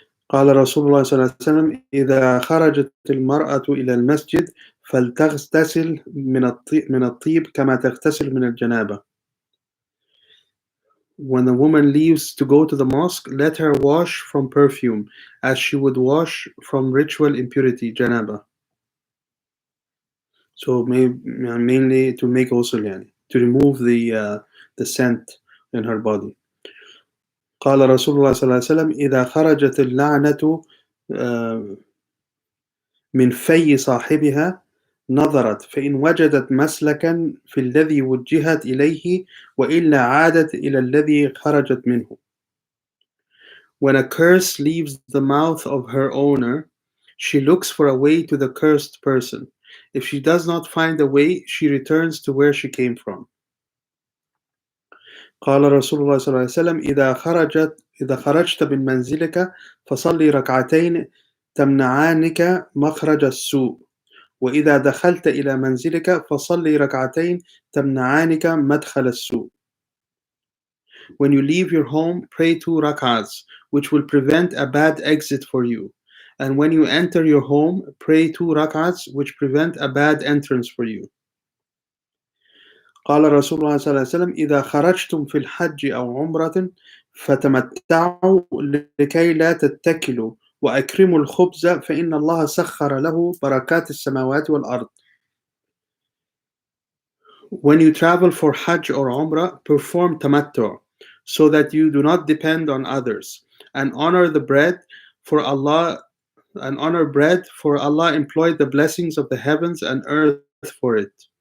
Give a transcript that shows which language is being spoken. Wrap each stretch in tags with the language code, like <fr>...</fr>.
<ar>قال رسول الله صلى الله عليه وسلم إذا خرجت المرأة إلى المسجد فلتغتسل من الطيب كما تغتسل من الجنابة.</ar> <en>When a woman leaves to go to the mosque, let her wash from perfume as she would wash from ritual impurity, janaba. So mainly to make ghusl, to remove the scent in her body.</en> <ar>قال رسول الله صلى الله عليه وسلم إذا خرجت اللعنة من في صاحبها نظرت فإن وجدت مسلكا في الذي وجهت إليه وإلا عادت إلى الذي خرجت منه.</ar> <en>When a curse leaves the mouth of her owner, she looks for a way to the cursed person. If she does not find a way, she returns to where she came from.</en> <ar>قال رسول الله صلى الله عليه وسلم إذا خرجت من منزلك فصلي ركعتين تمنعانك مخرج السوء وإذا دخلت إلى منزلك فصلي ركعتين تمنعانك مدخل السوء.</ar> <en>When you leave your home, pray 2 rak'ahs, which will prevent a bad exit for you. And when you enter your home, pray 2 rak'ahs, which prevent a bad entrance for you.</en> <ar>قال رسول الله صلى الله عليه وسلم إذا خرجتم في الحج أو عمرة فتمتعوا لكي لا تتكلوا وأكرموا الخبز فإن الله سخر له بركات السماوات والأرض.</ar> <en>When you travel for Hajj or Umrah, perform tamattu, so that you do not depend on others, and honor bread, for Allah employed the blessings of the heavens and earth for it.</en>